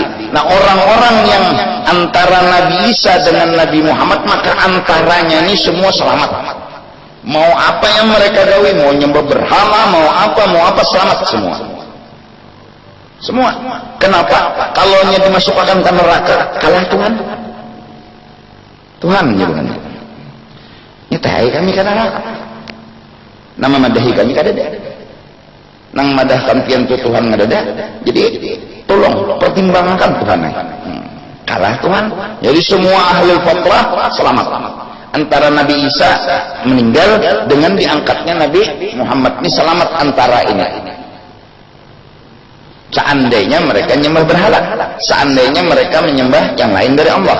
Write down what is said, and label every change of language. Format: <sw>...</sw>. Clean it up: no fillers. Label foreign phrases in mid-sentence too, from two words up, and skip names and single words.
<id>Nah, orang-orang yang antara Nabi Isa dengan Nabi Muhammad, maka antaranya ini semua selamat. Mau apa yang mereka gawe, mau nyembah berhala, mau apa selamat semua. Semua. Kenapa? Kalau dimasukkan ke neraka, kalah Tuhan. Tuhan gitu kan. Nyetai kami ke neraka.</id> <bjn>Nama madahi kami kadada. Nang madahkan pian tu Tuhan ngadada.</bjn> <id>Jadi tolong pertimbangkan Tuhan. Kalah Tuhan. Jadi semua ahli fatrah selamat. Antara Nabi Isa meninggal dengan diangkatnya Nabi Muhammad ini selamat antara ini. Seandainya mereka menyembah berhala, seandainya mereka menyembah yang lain dari Allah.</id>